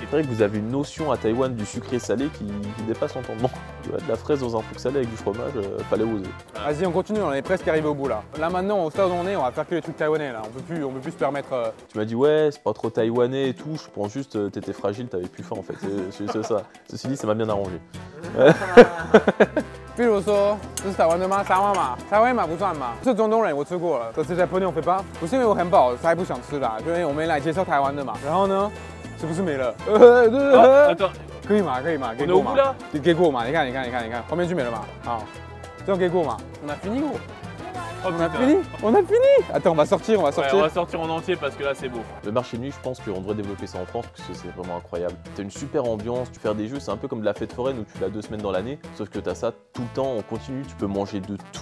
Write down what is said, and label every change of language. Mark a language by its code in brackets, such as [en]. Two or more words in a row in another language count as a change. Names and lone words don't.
[fr] C'est vrai que vous avez une notion à Taïwan du sucré salé qui dépasse l'entendement. Tu vois, de la fraise dans un truc salé avec du fromage, fallait oser. Vas-y, on continue, on est presque arrivé au bout là. Là maintenant, au stade où on est, on va faire que les trucs taïwanais là. On peut plus se permettre. Tu m'as dit ouais, c'est pas trop taïwanais et tout. Je pense juste t'étais fragile, t'avais plus faim en fait. C'est ça. Ceci dit, ça m'a bien arrangé. [zh] 比如说，这是台湾的吗？台湾嘛，台湾嘛不算嘛。是中东人，我吃过了。这是 [fr] japonais on fait pas， [zh] 不是因为我很饱才不想吃啦，因为我们来介绍台湾的嘛。然后呢，是不是没了？ [fr] Attends, [zh] 可以吗？可以吗？给 [fr] on est [zh] 过 [fr] au [zh] 吗 [fr] bout là [zh] 给过嘛？你看，后面就没了嘛。好，这样给过嘛 ？ [fr] On a fini gros. Oh, On a putain. fini. On a fini. Attends, on va sortir, on va Ouais, sortir. on va sortir en entier parce que là c'est beau. Le marché de nuit, je pense qu'on devrait développer ça en France parce que c'est vraiment incroyable. T'as une super ambiance, tu fais des jeux, c'est un peu comme de la fête foraine où tu l'as 2 semaines dans l'année, sauf que t'as ça tout le temps, on continue, tu peux manger de tout.